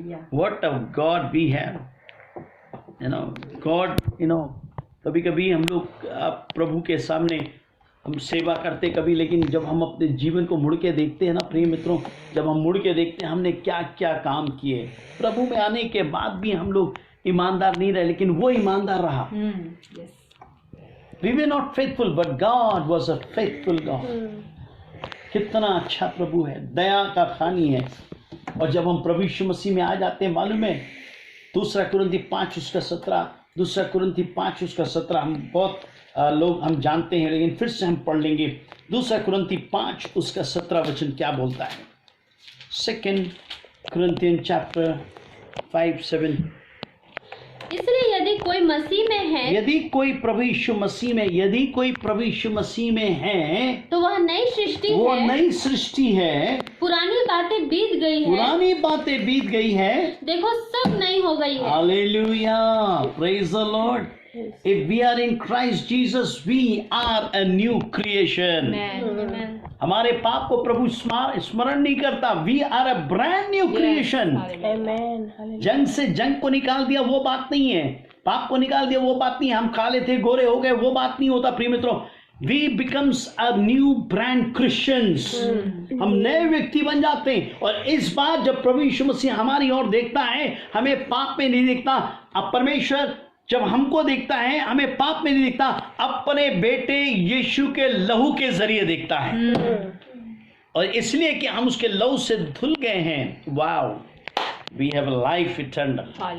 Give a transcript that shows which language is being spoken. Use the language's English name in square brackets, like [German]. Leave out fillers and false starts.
[English] What a God we have, you know, [Hindi] God, you know, कभी कभी हम लोग प्रभु के सामने हम सेवा करते कभी, लेकिन जब हम अपने जीवन को मुड़ के देखते हैं ना प्रिय मित्रों, जब हम मुड़ के देखते हैं हमने क्या क्या काम किए, प्रभु में आने के बाद भी हम लोग ईमानदार नहीं रहे, लेकिन वो ईमानदार रहा। [English] We were not faithful, but God was a faithful God. [Hindi] कितना अच्छा प्रभु है, दया का खानी है। और जब हम प्रभु यीशु मसीह में आ जाते हैं, मालूम है, 2 कुरिन्थी 5 उसका 17, 2 कुरिन्थी 5 उसका 17 हम बहुत लोग हम जानते हैं, लेकिन फिर से हम पढ़ लेंगे। 2 कुरिन्थी 5 उसका 17 वचन क्या बोलता है? [English] 2 Corinthians chapter 5:7। [Hindi] इसलिए यदि कोई मसीह में है, यदि कोई प्रभु यीशु मसीह में, यदि कोई प्रभु यीशु मसीह में है, तो वह नई सृष्टि वो है, नई सृष्टि है, पुरानी बातें बीत गई है, पुरानी बातें बीत गई है, देखो सब नई हो गई है। Hallelujah, [English] Praise the lord. If we are in Christ Jesus, we are a new creation. [Hindi] हमारे पाप को प्रभु स्मरण नहीं करता। [English] We are a brand new creation. [Hindi] जंग से जंग को निकाल दिया वो बात नहीं है, पाप को निकाल दिया वो बात नहीं है, हम काले थे गोरे हो गए वो बात नहीं होता प्रिय मित्रों। [English] We becomes a new brand Christians. [Hindi] हम नए व्यक्ति बन जाते हैं। और इस बार जब प्रभु यीशु मसीह हमारी ओर देखता है, हमें पाप में नहीं देखता। अब परमेश्वर जब हमको देखता है, हमें पाप में नहीं देखता, अपने बेटे यीशु के लहू के जरिए देखता है। और इसलिए कि हम उसके लहू से धुल गए हैं। [English] Wow, we have life eternal.